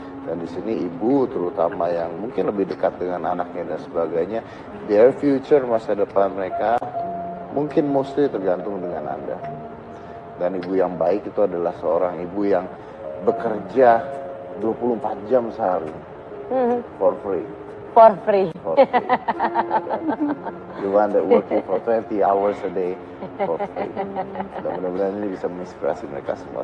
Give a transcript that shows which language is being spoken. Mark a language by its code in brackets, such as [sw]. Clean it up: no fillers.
[id] Dan di sini ibu terutama yang mungkin lebih dekat dengan anaknya dan sebagainya, [en] their future, [id] masa depan mereka mungkin mostly tergantung dengan Anda. Dan ibu yang baik itu adalah seorang ibu yang bekerja 24 jam sehari [en] for free. For free. For free. The one that working for 20 hours a day for free. [id] Dan mudah-mudahan ini bisa menginspirasi mereka semua.